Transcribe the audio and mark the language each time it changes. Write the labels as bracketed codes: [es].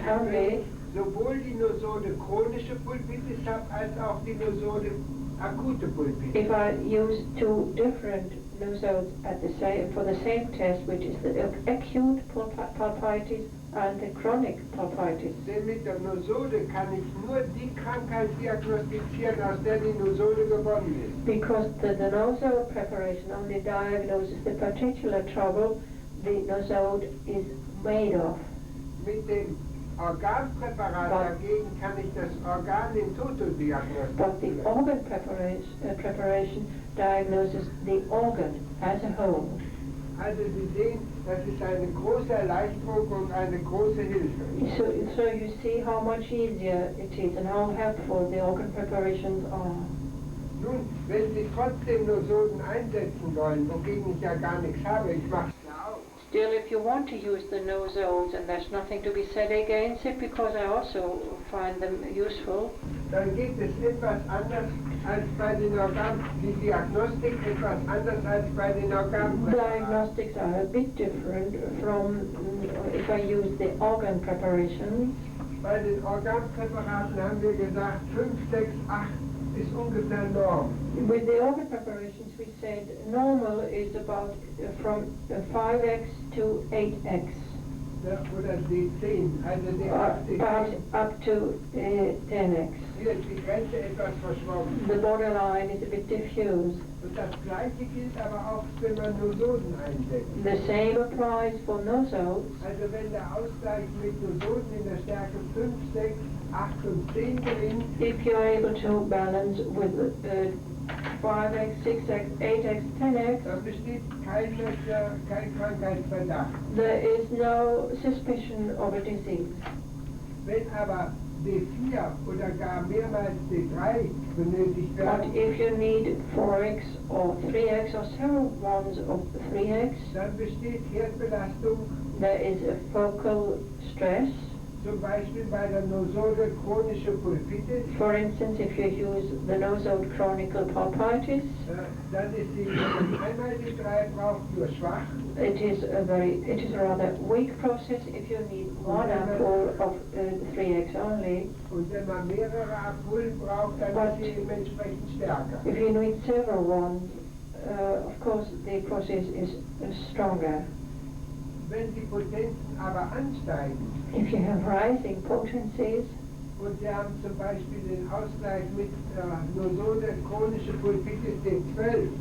[de] wenn [en] only [de] ich sowohl die Nosode chronische Pulpitis habe, als auch die Nosode akute Pulpitis. [en] if I use two different nosodes for the same test, which is the acute pulpitis and the chronic pulpitis. [de] Denn mit der Nosode kann ich nur die Krankheit diagnostizieren, aus der die Nosode gewonnen ist. [en] Because the nosode preparation only diagnoses the particular trouble the nosode is made of. [de] Mit dem Organpräparat dagegen kann ich das Organ in toto [en] But the [de] diagnostizieren. [en] organ preparation diagnoses the organ as a whole. [de] Also Sie sehen, das ist eine große Erleichterung und eine große Hilfe. [en] So you see how much easier it is and how helpful the organ preparations are. [de] Nun, wenn Sie trotzdem Nosoden einsetzen wollen, wogegen ich ja gar nichts habe, ich mache es ja auch. [en] Still, if you want to use the nosodes, and there's nothing to be said against it, because I also find them useful, [de] Dann geht es etwas anders als bei den Organen, die Diagnostik etwas anders als bei den Organpräparaten. [en] diagnostics are a bit different from if I use the organ preparations. [de] Bei den Organpräparaten haben wir gesagt, 5, 6, 8 ist ungefähr Norm. [en] With the organ preparations, we said normal is about from 5x to 8x, [de] Ja, oder D10, also D8, [en] perhaps [de] D10. [en] up to 10x. [de] Hier ist die Grenze etwas verschwommen. [en] The borderline is a bit diffuse. [de] Und das Gleiche gilt aber auch, wenn man Nosoden einsetzt. [en] The same applies for nosodes. [de] Also wenn der Ausgleich mit Nosoden in der Stärke 5, 6, 8 und 10 gelingt, [en] If you're able to balance with 5x, 6x, 8x, 10x, [de] dann besteht kein Krankheitsverdacht. [en] there is no suspicion of a disease. [de] Wenn aber D4 oder gar mehrmals D3 benötigt [en] But [de] werden, [en] if you need 4x or 3x or several ones of 3x, [de] dann besteht Herdbelastung, [en] there is a focal stress. [de] zum Beispiel bei der Nosode chronische Pulpitis, [en] For instance, if you use the nosode chronic pulpitis, [de] dann ist sie, wenn man einmal D3 braucht, nur schwach. [en] it is a rather weak process if you need one ampoule of 3x only. [de] Und wenn man mehrere Ampullen braucht, dann ist sie dementsprechend stärker. [en] If you need several ones, of course the process is stronger. [de] Wenn die Potenzen aber ansteigen [en] If you have rising potencies [de] und Sie haben zum Beispiel den Ausgleich mit Nosode chronische Pulpitis D12,